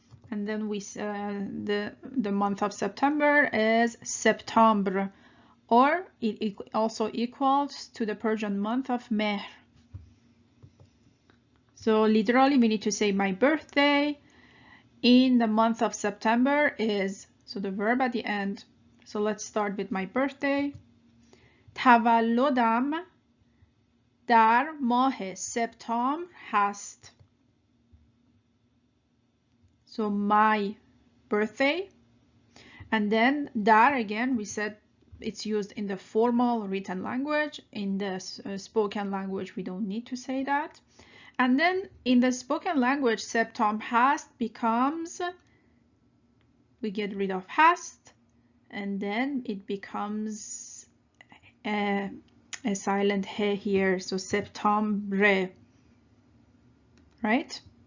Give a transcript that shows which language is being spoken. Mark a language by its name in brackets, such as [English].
[English] And then we the month of September is September, or it also equals to the Persian month of Mehr. So literally we need to say my birthday in the month of September is, so the verb at the end. So let's start with my birthday. [Persian] تولدم در ماه سپتامبر هست. [English] So my birthday, and then dar again, we said it's used in the formal written language. In the spoken language, we don't need to say that. And then in the spoken language, [Persian] september hast [English] becomes, we get rid of hast, and then it becomes a silent he here, so septembre, right?